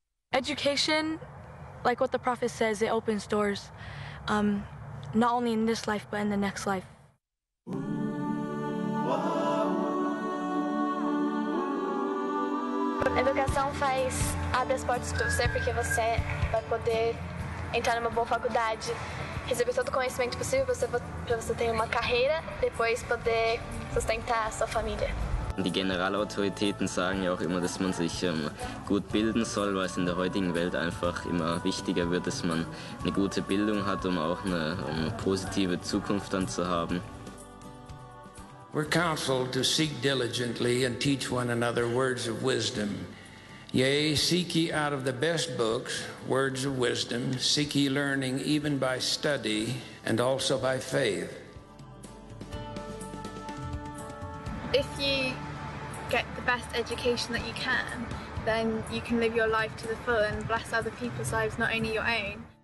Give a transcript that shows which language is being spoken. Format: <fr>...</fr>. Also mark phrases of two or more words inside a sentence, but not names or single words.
<en>Education, like what the Prophet says, it opens doors, not only in this life, but in the next life.</en> <pt>A educação abre as portas para você, porque você vai poder entrar numa boa faculdade, receber todo o conhecimento possível para você ter uma carreira, depois poder sustentar a sua família.</pt> <de>Die Generalautoritäten sagen ja auch immer, dass man sich gut bilden soll, weil es in der heutigen Welt einfach immer wichtiger wird, dass man eine gute Bildung hat, um auch eine positive Zukunft dann zu haben.</de> <en>We're counseled to seek diligently and teach one another words of wisdom. Yea, seek ye out of the best books words of wisdom, seek ye learning even by study and also by faith. If you get the best education that you can, then you can live your life to the full and bless other people's lives, not only your own.</en>